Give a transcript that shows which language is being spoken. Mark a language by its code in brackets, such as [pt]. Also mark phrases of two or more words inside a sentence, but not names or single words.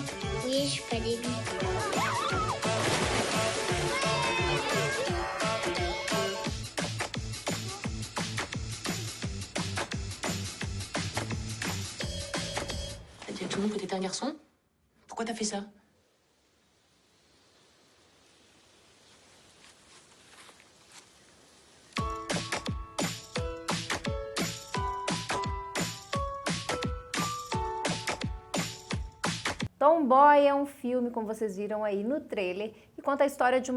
[fr] Oui, je suis pas débile. T'as dit à tout le monde que t'étais un garçon? Pourquoi t'as fait ça? [pt] Tomboy é um filme, como vocês viram aí no trailer, que conta a história de uma